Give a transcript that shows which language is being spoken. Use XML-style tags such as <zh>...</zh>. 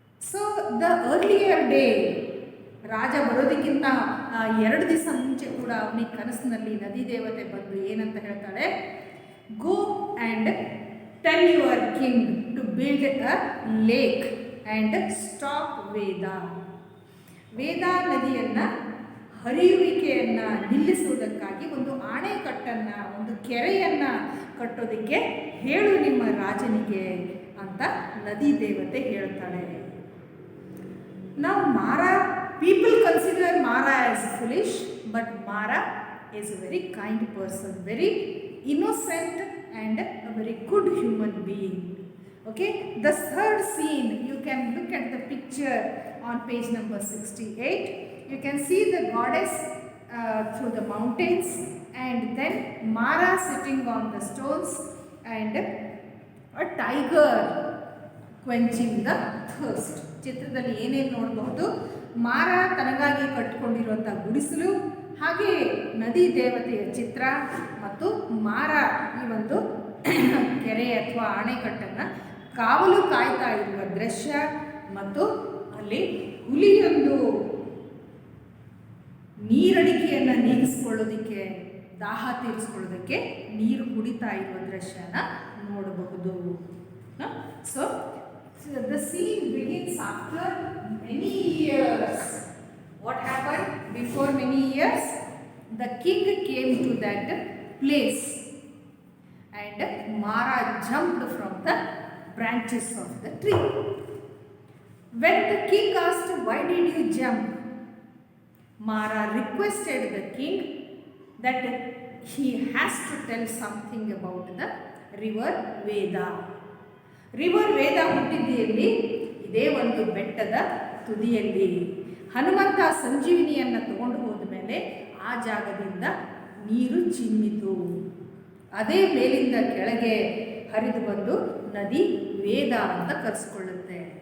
<en>so the earlier day,</en> <kn>ರಾಜ ಬರೋದಕ್ಕಿಂತ 2 ದಿವಸ ಮುಂಚೆ ಕೂಡ ಅವನಿಗೆ ಕನಸಿನಲ್ಲಿ ನದಿ ದೇವತೆ ಬಂದು ಏನಂತ ಹೇಳ್ತಾಳೆ,</kn> <en>Go and tell your king to build a lake and stop Veda.</en> <kn>ವೇದಾ ನದಿಯನ್ನು ಹರಿಯುವಿಕೆಯನ್ನು ನಿಲ್ಲಿಸುವುದಕ್ಕಾಗಿ ಒಂದು ಆಣೆಕಟ್ಟನ್ನು, ಒಂದು ಕೆರೆಯನ್ನು ಕಟ್ಟೋದಕ್ಕೆ ಹೇಳು ನಿಮ್ಮ ರಾಜನಿಗೆ ಅಂತ ನದಿ ದೇವತೆ ಹೇಳ್ತಾಳೆ.</kn> <en>ನಾವು people consider Mara as foolish, but Mara is a very kind person, very innocent and a very good human being. Okay, the third scene, you can look at the picture on page number 68. You can see the goddess through the mountains and then Mara sitting on the stones and a tiger quenching the thirst.</en> <kn>ಚಿತ್ರದಲ್ಲಿ ಏನೇನು ನೋಡಬಹುದು, ಮಾರ ತನಗಾಗಿ ಕಟ್ಟಿಕೊಂಡಿರುವಂಥ ಗುಡಿಸಲು, ಹಾಗೆ ನದಿ ದೇವತೆಯ ಚಿತ್ರ ಮತ್ತು ಮಾರ ಈ ಒಂದು ಕೆರೆ ಅಥವಾ ಆಣೆಕಟ್ಟನ್ನು ಕಾವಲು ಕಾಯ್ತಾ ಇರುವ ದೃಶ್ಯ, ಮತ್ತು ಅಲ್ಲಿ ಹುಲಿಯೊಂದು ನೀರಡಿಕೆಯನ್ನು ನೀಗಿಸ್ಕೊಳ್ಳೋದಕ್ಕೆ, ದಾಹ ತೀರಿಸ್ಕೊಳ್ಳೋದಕ್ಕೆ ನೀರು ಕುಡಿತಾ ಇರುವ ದೃಶ್ಯನ ನೋಡಬಹುದು.</kn> <en>So the scene begins after many years. What happened before many years? The king came to that place and Mara jumped from the branches of the tree. When the king asked, why did you jump? Mara requested the king that he has to tell something about the river Veda.</en> <kn>River ವೇದ ಹುಟ್ಟಿದ್ದೆಯಲ್ಲಿ ಇದೇ ಒಂದು ಬೆಟ್ಟದ ತುದಿಯಲ್ಲಿ. ಹನುಮಂತ ಸಂಜೀವಿನಿಯನ್ನು ತಗೊಂಡು ಹೋದ ಮೇಲೆ ಆ ಜಾಗದಿಂದ ನೀರು ಚಿಮ್ಮಿತು. ಅದೇ ಮೇಲಿಂದ ಕೆಳಗೆ ಹರಿದು ಬಂದು ನದಿ ವೇದ ಅಂತ ಕರೆಸ್ಕೊಳ್ಳುತ್ತೆ.</kn>